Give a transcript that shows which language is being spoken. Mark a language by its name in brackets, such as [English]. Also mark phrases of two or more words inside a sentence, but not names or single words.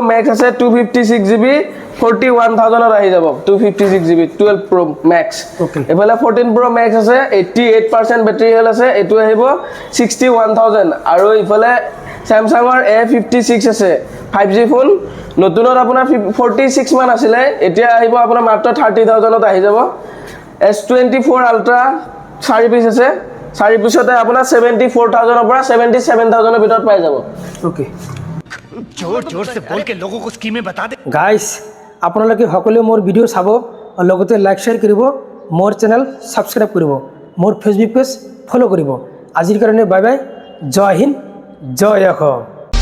[Assamese] Max আছে 256GB 41000 ত আহি যাব 256GB 12 Pro Max ইফালে 14 Pro Max আছে 88% [English] battery health [Assamese] আছে এটো আহিব 61000 আৰু ইফালে Samsungৰ A56 আছে 5G ফোন নতুনত আপোনাৰ 46 মান আছিল এতিয়া আহিব আপোনাৰ মাত্ৰ 30000 ত আহি যাব S24 Ultra 4 পিস আছে 4 পিছতে আপোনাৰ 74000 ৰ পৰা 77000 ৰ ভিতৰত পাই যাব ওকে [Hindi] जोर जोर से बोल के लोगों को स्कीमें बता दे [Assamese] গাইজ আপোনালোকে সকলোৱে মোৰ ভিডিও চাব আৰু লগতে [English] লাইক শেয়াৰ [Assamese] কৰিব মোৰ [English] চেনেল সাবস্ক্ৰাইব [Assamese] কৰিব মোৰ ফেসবুক [English] পেজ ফলো [Assamese] কৰিব আজিৰ কাৰণে [English] বাই বাই [Assamese] জয় হিন্দ জয় অসম